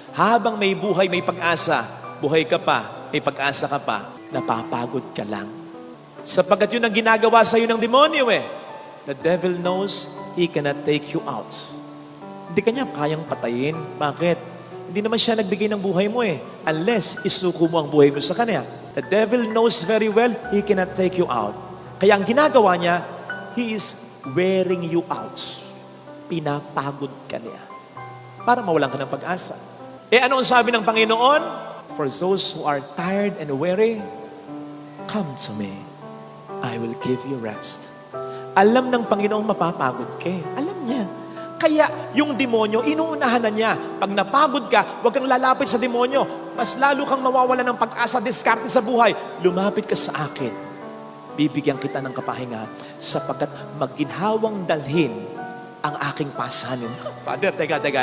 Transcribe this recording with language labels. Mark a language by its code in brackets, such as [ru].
[tl] Habang may buhay, may pag-asa, buhay ka pa, may pag-asa ka pa, napapagod ka lang. Sapagkat yun ang ginagawa sa iyo ng demonyo [en] The devil knows he cannot take you out. [tl] Hindi kanya kayang patayin. Bakit? Hindi naman siya nagbigay ng buhay mo unless isuko mo ang buhay mo sa kanya. [en] The devil knows very well he cannot take you out. [tl] Kaya ang ginagawa niya, [en] he is wearing you out. [tl] Pinapagod ka niya. Para mawalan ka ng pag-asa. Ano ang sabi ng Panginoon? [en] For those who are tired and weary, come to me. I will give you rest. [tl] Alam ng Panginoon mapapagod ka. Alam niya. Kaya yung demonyo, inuunahan na niya. Pag napagod ka, huwag kang lalapit sa demonyo. Mas lalo kang mawawala ng pag-asa, diskarte sa buhay. Lumapit ka sa akin. Bibigyan kita ng kapahinga sapagkat maginhawang dalhin ang aking pasanin. Father, teka.